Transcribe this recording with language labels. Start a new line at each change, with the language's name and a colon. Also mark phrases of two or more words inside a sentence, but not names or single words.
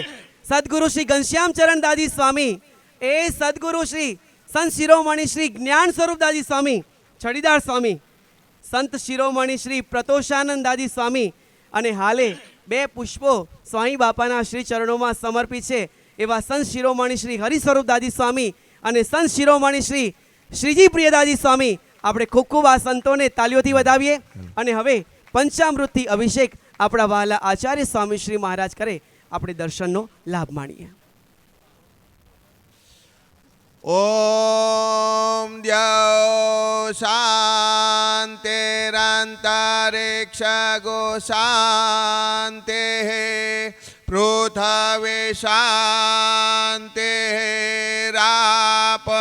Gujarati: સદગુરુ શ્રી ઘનશ્યામચરણ દાદી સ્વામી એ સદગુરુ શ્રી સંત શિરોમણી શ્રી જ્ઞાન સ્વરૂપ દાદી સ્વામી છડીદાર સ્વામી, સંત શિરોમણી શ્રી પ્રતોષાનંદ દાદી સ્વામી અને હાલે 2 પુષ્પો સ્વામી બાપાના શ્રી ચરણોમાં સમર્પિત છે એવા સંત શિરોમણી શ્રી હરિસ્વરૂપ દાદી સ્વામી અને સંત શિરોમણી શ્રી શ્રીજી પ્રિય દાદી સ્વામી. આપણે ખૂબ ખૂબ આ સંતોને તાલીઓથી વધાવીએ અને હવે પંચામૃતથી અભિષેક આપણા વહાલા આચાર્ય સ્વામી શ્રી મહારાજ કરે, આપણે દર્શનનો લાભ માણીએ.
Sanskrit: ॐ द्यौ शान्तिरन्तरिक्ष गो शान्तिः पृथ्वी शान्तिः राप